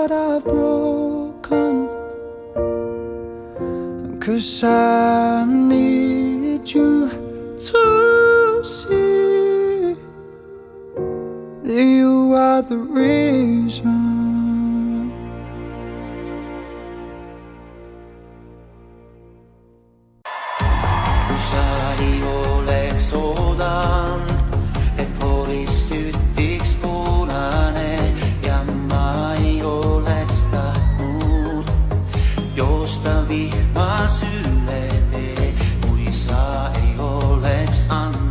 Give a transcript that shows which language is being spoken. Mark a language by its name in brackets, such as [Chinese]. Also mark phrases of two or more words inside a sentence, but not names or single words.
[English] I've broken, 'cause I need you to see that you are the reason. [Estonian] Sa ei oleks oodan, et fooris sütiks punane ja ma ei oleks tahtnud joosta vihmas üle tee, kui sa ei oleks andnud.